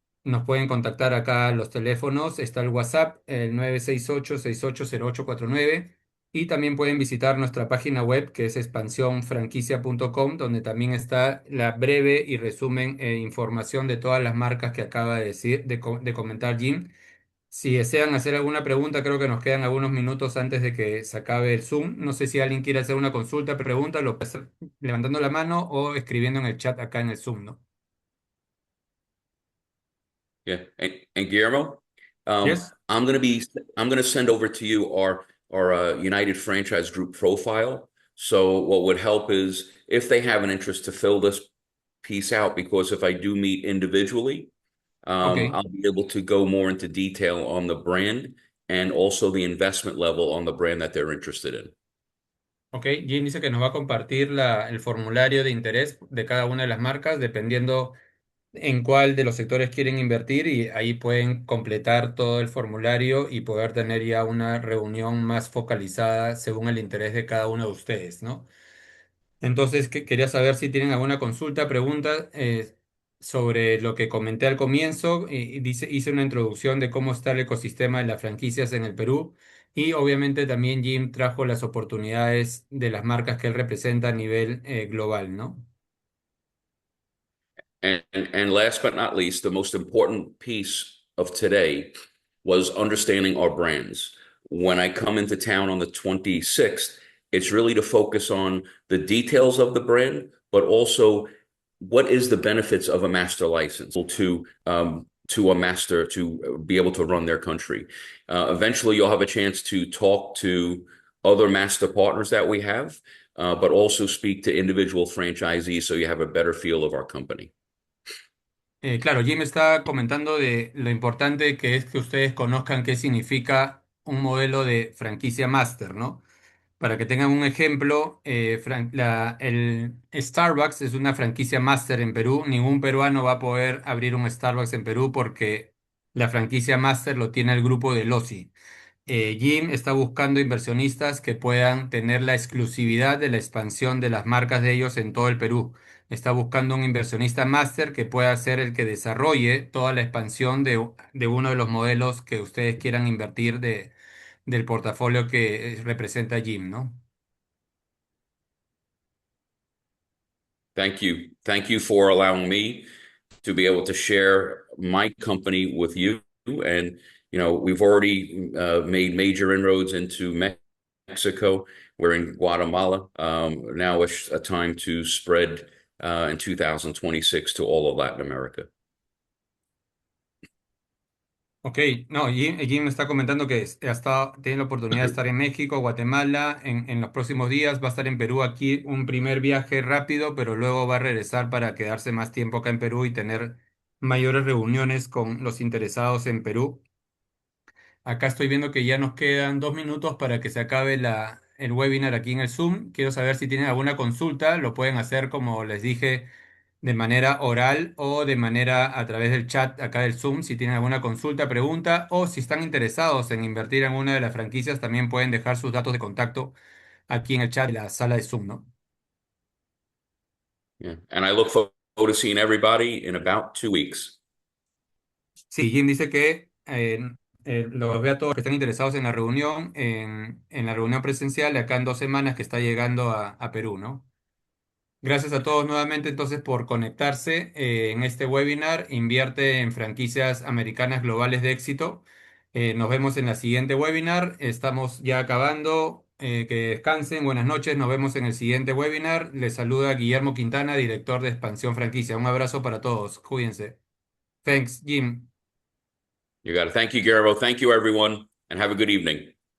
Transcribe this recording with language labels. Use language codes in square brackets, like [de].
[es] Nos pueden contactar acá a los teléfonos, está el WhatsApp, el 968-680849 y también pueden visitar nuestra página web que es expansionfranquicia.com donde también está la breve y resumen información de todas las marcas que acaba de decir, de comentar Jim. Si desean hacer alguna pregunta, creo que nos quedan algunos minutos antes de que se acabe el Zoom. No sé si alguien quiere hacer una consulta, pregunta, lo puede hacer levantando la mano o escribiendo en el chat acá en el Zoom, ¿no? [en] Yeah. And Guillermo, Yes. I'm going to send over to you our United Franchise Group profile. So what would help is if they have an interest to fill this piece out, because if I do meet individually, Ok. I'll be able to go more into detail on the brand and also the investment level on the brand that they're interested in. [es] Ok, Jim dice que nos va a compartir el formulario de interés de cada una de las marcas, dependiendo en cuál de los sectores quieren invertir y ahí pueden completar todo el formulario y poder tener ya una reunión más focalizada según el interés de cada uno de ustedes, ¿no? Entonces, quería saber si tienen alguna consulta, pregunta sobre lo que comenté al comienzo. Hice una introducción de cómo está el ecosistema de las franquicias en el Perú y obviamente también Jim trajo las oportunidades de las marcas que él representa a nivel global, ¿no? [en] And last but not least, the most important piece of today was understanding our brands. When I come into town on the 26th, it's really to focus on the details of the brand, but also what is the benefits of a master license to a master to be able to run their country. Eventually, you'll have a chance to talk to other master partners that we have, but also speak to individual franchisees so you have a better feel of our company. [es] Claro, Jim está comentando de lo importante que es que ustedes conozcan qué significa un modelo de franquicia master, ¿no? Para que tengan un ejemplo, el Starbucks es una franquicia máster en Perú. Ningún peruano va a poder abrir un Starbucks en Perú porque la franquicia máster lo tiene el grupo de Losi. Jim está buscando inversionistas que puedan tener la exclusividad de la expansión de las marcas de ellos en todo el Perú. Está buscando un inversionista máster que pueda ser el que desarrolle toda la expansión de uno de los modelos que ustedes quieran invertir del portafolio que representa Jim, ¿no? [en] Thank you. Thank you for allowing me to be able to share my company with you. And, we've already made major inroads into Mexico. We're in Guatemala. Now it's a time to spread in 2026 to all of Latin America. [es] Ok, no, Jim me está comentando que tiene la oportunidad de estar en México, Guatemala, en los próximos días, va a estar en Perú aquí un primer viaje rápido, pero luego va a regresar para quedarse más tiempo acá en Perú y tener mayores reuniones con los interesados en Perú. Acá estoy viendo que ya nos quedan 2 minutos para que se acabe el webinar aquí en el Zoom. Quiero saber si tienen alguna consulta, lo pueden hacer como les dije de manera oral o de manera a través del chat acá del Zoom. Si tienen alguna consulta, pregunta o si están interesados en invertir en una de las franquicias, también pueden dejar sus datos de contacto aquí en el chat de la sala de Zoom, ¿no? [en] Yeah. And I look forward to seeing everybody in about 2 weeks. [es] Sí, Jim dice que los ve a todos que están interesados en la reunión, en la reunión presencial de acá en 2 semanas que está llegando a Perú, ¿no? Gracias a todos nuevamente entonces por conectarse en este webinar. Invierte en franquicias americanas globales de éxito. Nos vemos en la siguiente webinar. Estamos ya acabando. Que descansen. Buenas noches. Nos vemos en el siguiente webinar. Les saluda Guillermo Quintana, director de Expansión Franquicia. Un abrazo para todos. Cuídense. [en] Thanks, Jim. You got it. Thank you, Garbo. Thank you, everyone, and have a good evening.